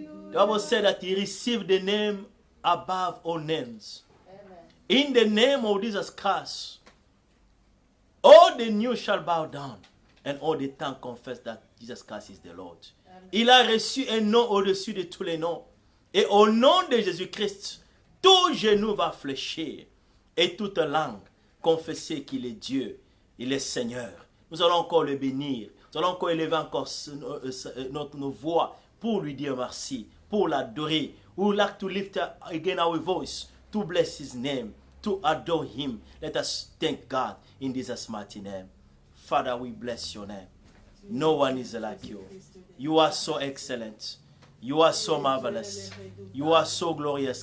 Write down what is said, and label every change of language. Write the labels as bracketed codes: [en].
[en] The Bible said that he received the name above all names. In the name of Jesus Christ, all the knee shall bow down and all the tongue confess that Jesus Christ is the Lord. [fr] Il a reçu un nom au-dessus de tous les noms. Et au nom de Jésus-Christ, tout genou va fléchir et toute langue confesser qu'il est Dieu, il est Seigneur. Nous allons encore le bénir. Nous allons encore élever encore nos voix pour lui dire merci, pour l'adorer. [en] We would like to lift again our voice to bless his name, to adore him. Let us thank God in Jesus' mighty name. Father, we bless your name. No one is like you. You are so excellent. You are so marvelous. You are so glorious.